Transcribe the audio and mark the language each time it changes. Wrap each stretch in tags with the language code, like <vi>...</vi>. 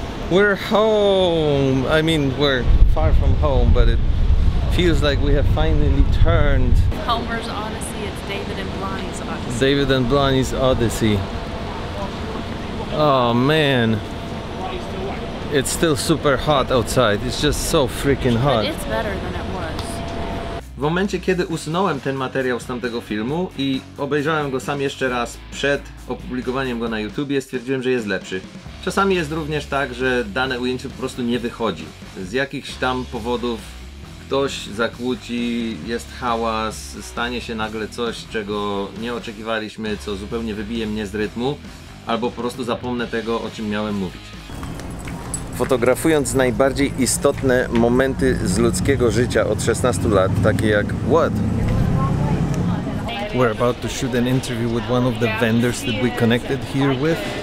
<en>We're home. I mean, we're far from home, but it feels like we have finally turned. Homer's Odyssey, it's David and Blondie's Odyssey. David and Blondie's Odyssey. Oh man. It's still super hot outside. It's just so freaking hot. But it's better than it was.</en> <pl>W momencie, kiedy usunąłem ten materiał z tamtego filmu i obejrzałem go sam jeszcze raz przed opublikowaniem go na YouTubie, stwierdziłem, że jest lepszy. Czasami jest również tak, że dane ujęcie po prostu nie wychodzi. Z jakichś tam powodów ktoś zakłóci, jest hałas, stanie się nagle coś, czego nie oczekiwaliśmy, co zupełnie wybije mnie z rytmu, albo po prostu zapomnę tego, o czym miałem mówić. Fotografując najbardziej istotne momenty z ludzkiego życia od 16 lat, takie jak</pl> <en>what? We're about to shoot an interview with one of the vendors that we connected here with.</en>